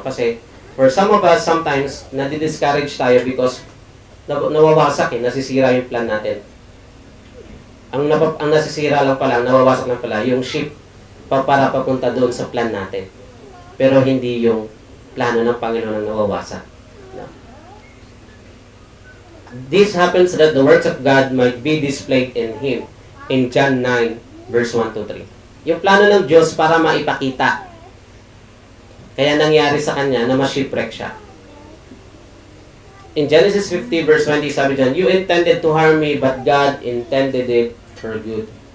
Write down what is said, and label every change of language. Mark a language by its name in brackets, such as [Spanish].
[Filipino] Kasi [English] for some of us, sometimes, [Filipino] nadi-discourage tayo because nawawasak nasisira yung plan natin. Ang nasisira lang pala, nawawasak lang pala, yung ship para papunta doon sa plan natin. Pero hindi yung plano ng Panginoon ang nawawasak. No. [English] This happens that the works of God might be displayed in Him. [Filipino] In John 9, verse 1-3. Yung plano ng Diyos para maipakita. Kaya nangyari sa Kanya na ma-shipwreck siya. [English] In Genesis 50, verse 20, [Filipino] sabi dyan, [English] you intended to harm me, but God intended it for good.